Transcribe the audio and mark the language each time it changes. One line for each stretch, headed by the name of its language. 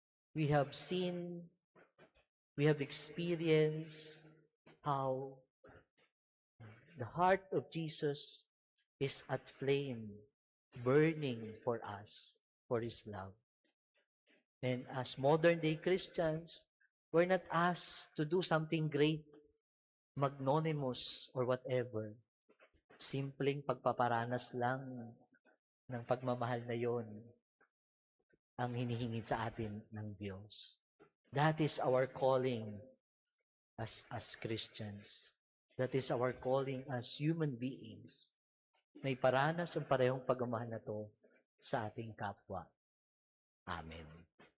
English: We have seen, we have experienced how the heart of Jesus is at flame, burning for us, for His love. And as modern-day Christians, we're not asked to do something great, magnanimous, or whatever.
Filipino: Simpleng pagpaparanas lang ng pagmamahal na yon ang hinihingi sa atin ng Diyos.
English: That is our calling as Christians. That is our calling as human beings.
Filipino: May paranas ang parehong pagmamahal na to sa ating kapwa. Amen.